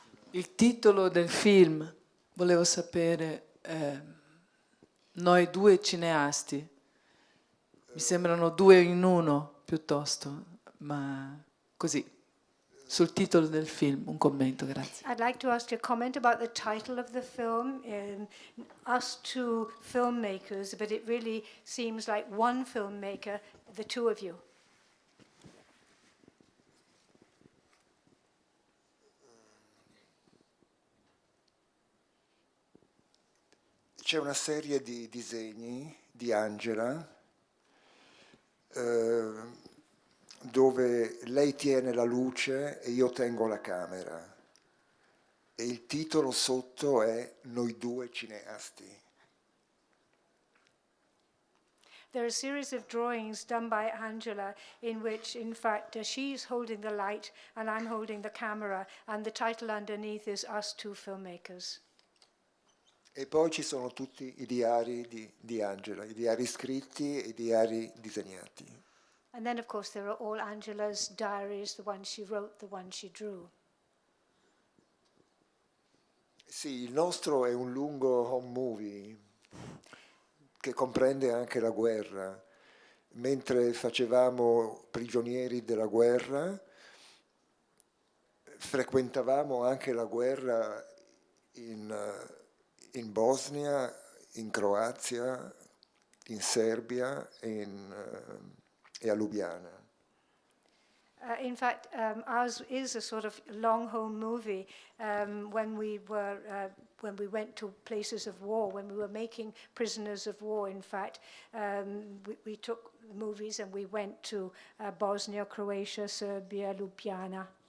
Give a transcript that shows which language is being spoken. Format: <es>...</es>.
<it>Il titolo del film, volevo sapere, noi due cineasti, mi sembrano due in uno piuttosto, ma così. Sul titolo del film, un commento, grazie.</it> <en>I'd like to ask a comment about the title of the film. Us two filmmakers, but it really seems like one filmmaker, the two of you.</en> <it>c'è una serie di disegni di Angela dove lei tiene la luce e io tengo la camera e il titolo sotto è Noi due cineasti.</it> <en>There are a series of drawings done by Angela in which, in fact, she's holding the light and I'm holding the camera, and the title underneath is Us Two Filmmakers.</en> <it>E poi ci sono tutti i diari di Angela, i diari scritti e i diari disegnati.</it> <en>And then, of course, there are all Angela's diaries, the ones she wrote, the ones she drew.</en> <it>Sì, il nostro è un lungo home movie che comprende anche la guerra. Mentre facevamo prigionieri della guerra, frequentavamo anche la guerra in Bosnia, in Croazia, in Serbia e a Lubiana.</it> <en>In fact, ours is a sort of long home movie. When we went to places of war, when we were making prisoners of war, in fact, we took movies and we went to Bosnia, Croatia, Serbia, Ljubljana.</en>